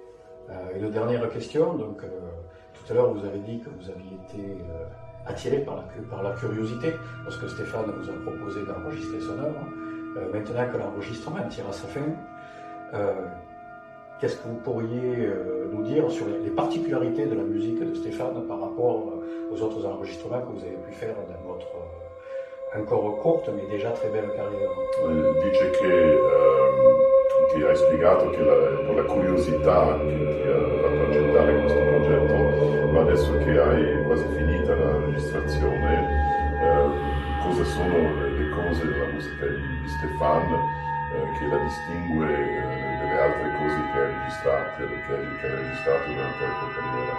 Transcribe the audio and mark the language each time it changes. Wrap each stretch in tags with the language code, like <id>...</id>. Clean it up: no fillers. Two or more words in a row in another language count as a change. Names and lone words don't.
<fr>Une dernière question, donc tout Tout à l'heure, vous avez dit que vous aviez été attiré par la curiosité lorsque Stéphane vous a proposé d'enregistrer son œuvre. Maintenant que l'enregistrement tire à sa fin, qu'est-ce que vous pourriez nous dire sur les particularités de la musique de Stéphane par rapport aux autres enregistrements que vous avez pu faire dans votre ancora courte ma déjà très</fr> <it>bella carriera? Dice che hai spiegato che per la curiosità che ha fatto accettare questo progetto, ma adesso che hai quasi finita la registrazione, cosa sono le cose della musica di Stéphane che la distingue dalle altre cose che hai registrato durante la tua carriera?</it>